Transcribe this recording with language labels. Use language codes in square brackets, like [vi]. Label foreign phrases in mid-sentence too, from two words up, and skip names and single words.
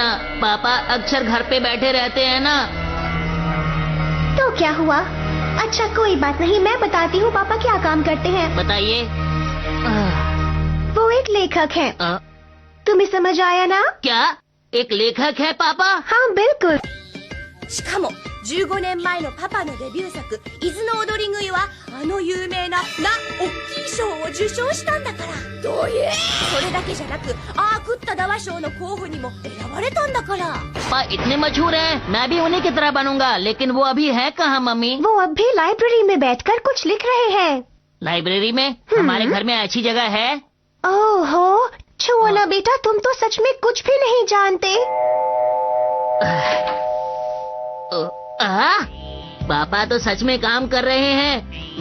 [hi] पापा अक्सर घर पे बैठे रहते हैं ना। तो क्या हुआ? अच्छा कोई बात नहीं, मैं बताती हूँ पापा क्या काम करते हैं। बताइए। वो एक लेखक हैं। तुम्हें समझ आया ना? क्या एक लेखक है पापा? हाँ बिल्कुल। [ja] しかも15年前のパパのデビュー作「伊豆の踊り食い」はあの有名な大きい賞を受賞したんだから。どういう、それだけじゃなくアークッタダワ賞の候補にも選ばれたんだから。 [hi] पापा इतने मशहूर हैं, मैं भी उन्हीं की तरह बनूंगा। लेकिन वो अभी है कहाँ मम्मी? वो अब भी लाइब्रेरी में बैठकर कुछ लिख रहे हैं। लाइब्रेरी में? हमारे घर में ऐसी जगह है? ओहो छुओना बेटा, तुम तो सच में कुछ भी नहीं जानते। पापा तो सच में काम कर रहे हैं।